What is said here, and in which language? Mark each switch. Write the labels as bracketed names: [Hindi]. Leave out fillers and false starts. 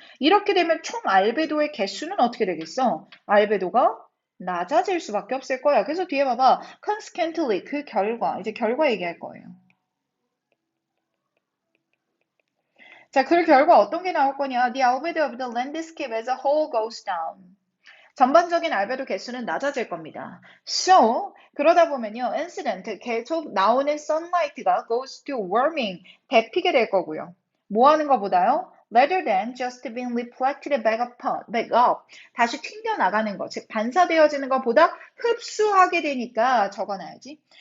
[Korean] 이렇게 되면 총 알베도의 개수는 어떻게 되겠어? 알베도가 낮아질 수밖에 없을 거야. 그래서 뒤에 봐봐. consequently, 그 결과, 이제 결과 얘기할 거예요. 자, 그 결과 어떤 게 나올 거냐? [English] The albedo of the landscape as a whole goes down. [Korean] 전반적인 알베도 개수는 낮아질 겁니다. So, 그러다 보면요, incident, 계속 나오는 sunlight가 [English] goes to warming, [Korean] 데피게 될 거고요. 뭐 하는 것보다요? [English] Rather than just being reflected back up, [Korean] 다시 튕겨나가는 것, 즉 반사되어지는 것보다 흡수하게 되니까 적어놔야지.